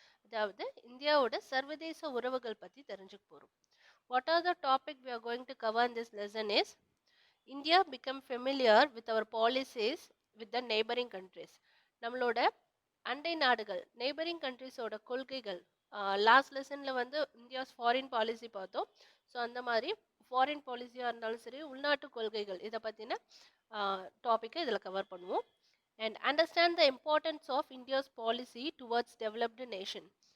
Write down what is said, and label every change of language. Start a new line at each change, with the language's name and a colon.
Tamil: அதாவது இந்தியாவோட சர்வதேச உறவுகள் பற்றி தெரிஞ்சுக்க போகிறோம்.
English: What are the topic we are going to cover in this lesson is India become familiar with our policies with the neighboring countries.
Tamil: நம்மளோட அண்டை நாடுகள் நெய்பரிங் கண்ட்ரிஸோட கொள்கைகள் லாஸ்ட் லெசனில் வந்து இந்தியாஸ் ஃபாரின் பாலிசி பார்த்தோம். ஸோ அந்த மாதிரி ஃபாரின் பாலிசியாக இருந்தாலும் சரி உள்நாட்டு கொள்கைகள் இதை பற்றின டாப்பிக்கை இதில் கவர் பண்ணுவோம்.
English: And understand the importance of India's policy towards developed nation.